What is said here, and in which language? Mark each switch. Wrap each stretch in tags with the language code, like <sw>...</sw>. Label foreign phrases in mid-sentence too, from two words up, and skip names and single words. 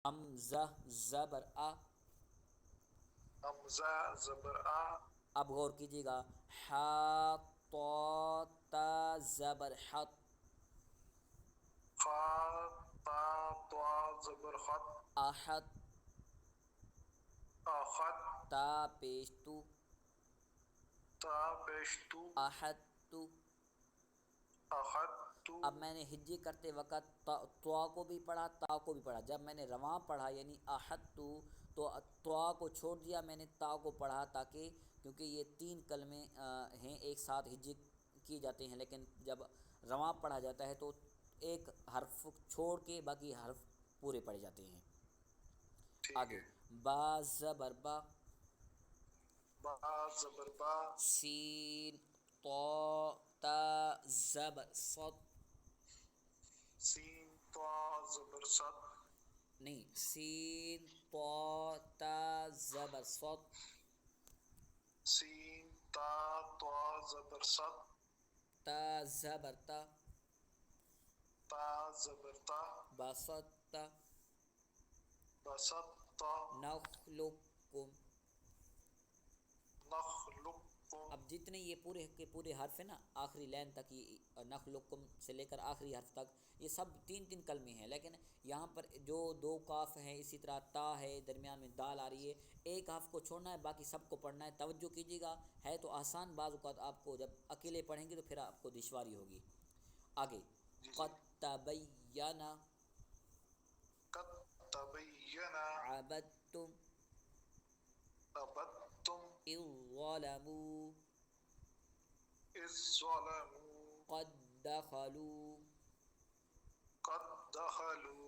<ur>حمزہ زبر آ. حمزہ زبر آ. اب غور کیجیے گا، حا طا تا زبر حط. خا تا طا زبر خط. احط. اخط. تا پیش تو. تا پیش تو. احط. اخط. اب میں نے ہجے کرتے وقت طا کو بھی پڑھا، تا کو بھی پڑھا. جب میں نے رواں پڑھا یعنی احط تو طا کو چھوڑ دیا، میں نے تا کو پڑھا، تاکہ کیونکہ یہ تین کلمے ہیں ایک ساتھ ہجے کیے جاتے ہیں، لیکن جب رواں پڑھا جاتا ہے تو ایک حرف چھوڑ کے باقی حرف پورے پڑھے جاتے ہیں. ٹھیک آگے ہے. با زبر با. با زبر با. سین طا تا زبر صد. سین طا زبر صد. نہیں، سین طا تا زبر صد. سین تا طا زبر صد. تا زبر تا. تا زبر تا. بسطت. بسطت. نخلقکم. نخلقکم. اب جتنے یہ پورے کے پورے حرف ہیں نا آخری لین تک، یہ نخلقکم سے لے کر آخری حرف تک یہ سب تین تین کلمے ہیں، لیکن یہاں پر جو دو کاف ہیں، اسی طرح تا ہے، درمیان میں دال آ رہی ہے، ایک حرف کو چھوڑنا ہے باقی سب کو پڑھنا ہے. توجہ کیجیے گا، ہے تو آسان، بعض اوقات آپ کو جب اکیلے پڑھیں گے تو پھر آپ کو دشواری ہوگی. آگے جی جی.</ur> <ar>قد تبین. قد تبین.</ar> <ur>عبدتم. عبدتم.</ur> <ar>اذ ظلموا. اذ ظلموا. قد دخلوا. قد دخلوا.</ar>